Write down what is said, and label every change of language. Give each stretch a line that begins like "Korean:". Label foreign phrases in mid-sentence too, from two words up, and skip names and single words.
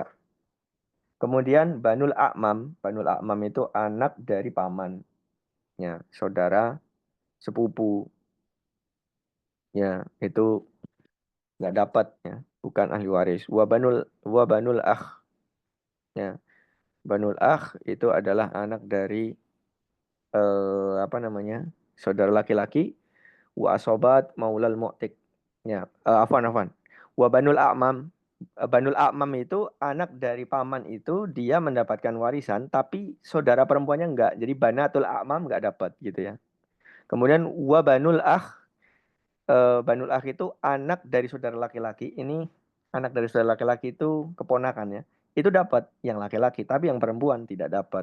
Indonesian: Kemudian
Arabic: بنو الأعمام
Indonesian: itu anak dari paman, ya, saudara sepupu, ya, itu nggak dapat, ya, bukan ahli waris.
Arabic: وبنو الأخ, ya. بنو الأخ
Indonesian: itu adalah anak dari apa namanya? Saudara laki-laki.
Arabic: وعصبة مولى المعتق.
Indonesian: Ya, afwan.
Arabic: وبنو الأعمام
Indonesian: itu anak dari paman itu dia mendapatkan warisan tapi saudara perempuannya enggak. Jadi
Arabic: بنات الأعمام
Indonesian: enggak dapat gitu ya. Kemudian
Arabic: وبنو الأخ
Indonesian: itu anak dari saudara laki-laki. Ini anak dari saudara laki-laki itu keponakan ya. Itu dapat yang laki-laki tapi yang perempuan tidak dapat.